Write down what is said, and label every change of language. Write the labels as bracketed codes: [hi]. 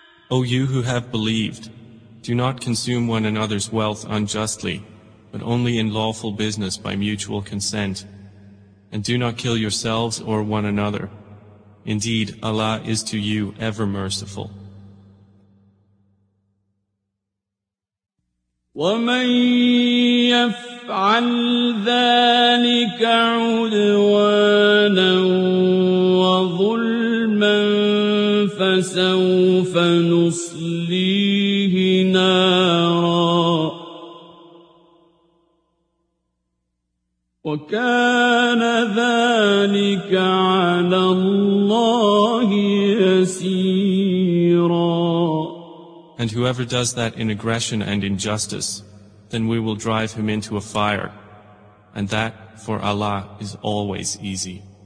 [en] O you who have believed, do not consume one another's wealth unjustly, but only in lawful business by mutual consent. And do not kill yourselves or one another. Indeed, Allah is to you ever merciful. [ar] وَمَن يَفْعَلْ ذَلِكَ عُدْوَانًا وَظُلْمًا فسوف نصليه نارا وكان ذلك على الله يسيرا. [en] And whoever does that in aggression and injustice, then we will drive him into a fire, and that for Allah is always easy.